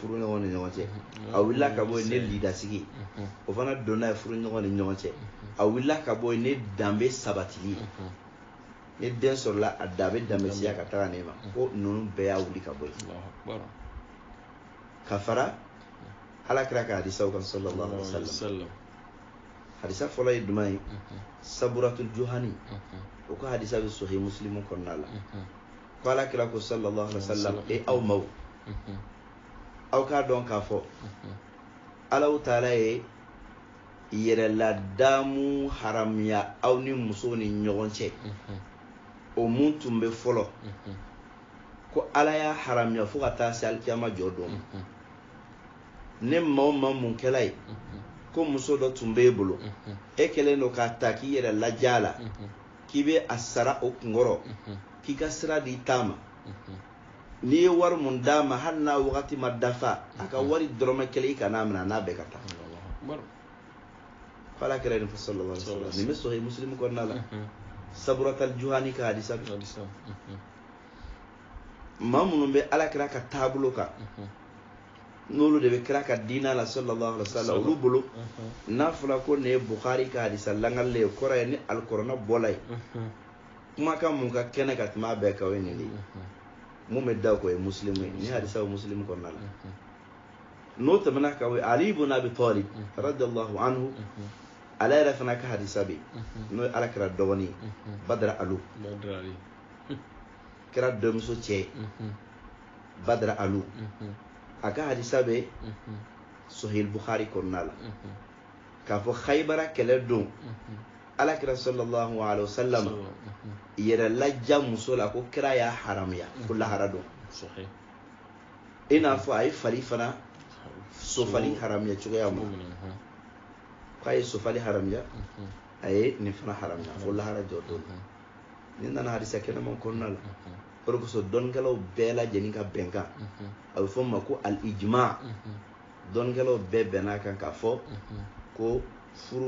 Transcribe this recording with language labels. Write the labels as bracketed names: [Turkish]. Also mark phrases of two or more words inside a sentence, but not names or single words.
[Bambara] furu ɲɔgɔn ni ɲɔgɔn cɛ a wulila ka bɔ yen ni lidasigi o fana donna ye furu ɲɔgɔn ni ɲɔgɔn cɛ a wulila ka bɔ yen ni danbe sabatili ni den sɔrɔla a da bɛ danbesiya ka taga ne ma ko ninnu bɛɛ y'a wuli ka bɔ yen ka fara Alakira ka hadisaw kan [Arabic] صلى الله عليه وسلم [Bambara] hadisa fɔlɔ ye jumɛn ye Saburatul Juhani o ka hadisa bɛ Sahih Muslim kɔnɔna la ko Alakira ko [Arabic] صلى الله عليه وسلم [Bambara] aw maw aw k'a dɔn k'a fɔ Alahu Taala ye yɛrɛladamu haramiya aw ni musow ni ɲɔgɔn cɛ o mun tun bɛ fɔlɔ ko Ala y'a haramiya fo ka taa se alikiyama jɔ don ne maa o maa mun kɛla ye ko muso dɔ tun b'e bolo e kɛlen don k'a ta k'i yɛrɛ ladiya a la k'i bɛ a sara o kunkɔrɔ k'i ka sira di ta ma n'i ye wari mun d'a ma hali n'a wagati ma dafa a ka wari dɔrɔmɛ kelen i kan'a minɛ a n'a bɛɛ ka taa ko Alakira nin fɔ [Arabic] صلى الله عليه وسلم [Bambara] nin bɛ Sahih Muslim kɔnɔna la Saburatul Juhani ka hadisa maa minnu bɛ Alakira ka taabolo kan n'olu de bɛ kira ka diina la [Arabic] صلى الله عليه وسلم [Bambara] olu bolo n'a fɔra ko nin ye Bukhari ka hadisa langalen ye kɔrɔ ye ni alikɔrɔna bɔla ye kumakan mun ka kɛnɛ ka tɛmɛ a bɛɛ kan o ye nin de ye mun bɛ da o kan o ye Muslim ye ni hadisa o Muslim kɔnɔna la n'o tɛmɛna kan o ye Ali ibn Abi Talib [Arabic] رضي الله عنه [Bambara] ala yɛrɛ fana ka hadisa bɛ n'o ye Alakira dɔgɔnin Badara Alu kira dɔmuso cɛ Badara Alu a ka hadisa bɛ Sahih Bukhari kɔnɔna la k'a fɔ Khaybara kɛlɛ don Alakira [Arabic] صلى الله عليه وسلم [Bambara] yɛrɛ laja muso la ko kira y'a haramiya ko lahara don i n'a fɔ a ye fali fana sofali haramiya cogoya ma k'a ye sofali haramiya a ye nin fana haramiya fo lahara jɔ don ni nana hadisa kɛnɛman kɔnɔna la o de kosɔn dɔnnikɛlaw bɛɛ lajɛlen ka bɛnkan a bɛ fɔ o ma ko al-ijma dɔnnikɛlaw bɛɛ bɛnna kan k'a fɔ ko furu